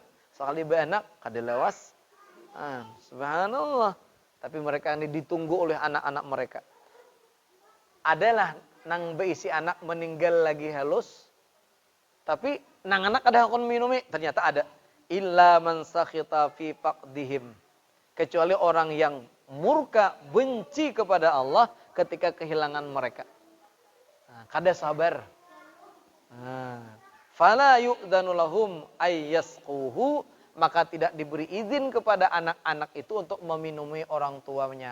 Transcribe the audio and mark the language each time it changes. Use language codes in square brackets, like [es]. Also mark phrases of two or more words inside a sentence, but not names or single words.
[bjn] Sekali beenak kada lawas. Subhanallah. Tapi mereka ini ditunggu oleh anak-anak mereka. Adalah nang beisi anak meninggal lagi halus, tapi nang anak ada hakon minumi, ternyata ada. [ar] Illa man sakhita fi faqdihim, [id] kecuali orang yang murka, benci kepada Allah ketika kehilangan mereka. [bjn] Kada sabar. [ar] Fala yu'dzanu lahum ayyasquhu, [id] maka tidak diberi izin kepada anak-anak itu untuk meminumi orang tuanya.